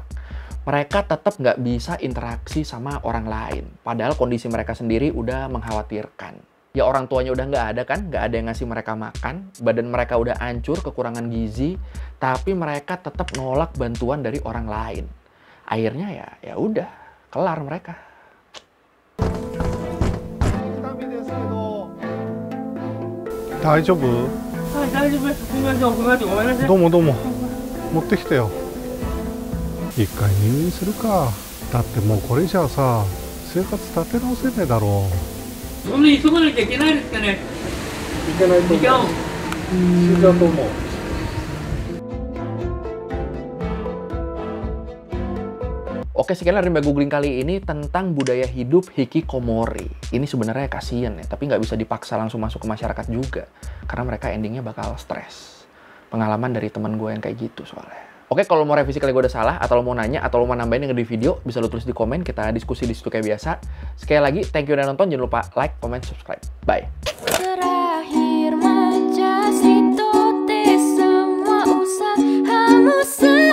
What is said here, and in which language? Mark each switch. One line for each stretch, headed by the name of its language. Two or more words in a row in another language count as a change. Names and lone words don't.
Indonesian: Mereka tetap nggak bisa interaksi sama orang lain, padahal kondisi mereka sendiri udah mengkhawatirkan. Ya orang tuanya udah nggak ada kan, nggak ada yang ngasih mereka makan, badan mereka udah hancur, kekurangan gizi, tapi mereka tetap nolak bantuan dari orang lain. Akhirnya ya udah, kelar mereka.
Japanese: 大丈夫？はい、大丈夫です。すみません、お伺いしてごめんなさい。どうもどうも。持ってきてよ。一回入院するか。だってもうこれじゃあさ、生活立て直せねえだろう。そんな急がなきゃいけないですかね。いけないと思う。死んじゃうと思う。
Indonesian: Oke, sekian rimba googling kali ini tentang budaya hidup hikikomori. Ini sebenarnya kasian ya, tapi nggak bisa dipaksa langsung masuk ke masyarakat juga. Karena mereka endingnya bakal stres. Pengalaman dari teman gue yang kayak gitu soalnya. Oke, kalau mau revisi kali gue udah salah, atau lo mau nanya, atau lo mau nambahin yang di video, bisa lo tulis di komen, kita diskusi di situ kayak biasa. Sekali lagi,
English: thank you
Indonesian: udah nonton, jangan lupa
English: like, comment, subscribe.
Indonesian: Bye! Terakhir majaz itu semua usah hangus.